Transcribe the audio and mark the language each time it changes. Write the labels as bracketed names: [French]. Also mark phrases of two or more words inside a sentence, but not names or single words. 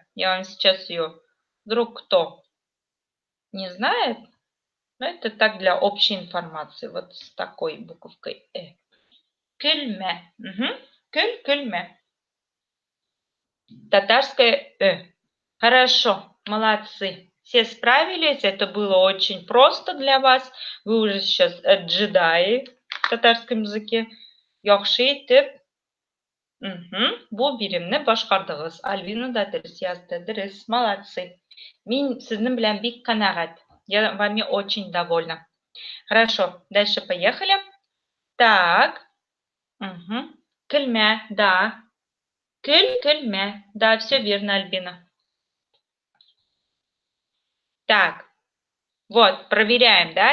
[Russian] Я вам сейчас ее, вдруг кто не знает, но это так для общей информации, вот с такой буковкой Кельмә. [Tatar] Кельмә. [Russian] Татарское Хорошо, молодцы. Все справились, это было очень просто для вас. Вы уже сейчас джедаи в татарском языке. [Tatar] Яхшы итеп. Бу биремне башкардыгыз. Альбина да дөрес язды. Дөрес, молодцы. Мин сезнең белән бик канәгать. [Russian] Я вами очень довольна. Хорошо, дальше поехали. Так. Кельмә, да. Кельмә. Да, все верно, Альбина. Так, вот, проверяем, да?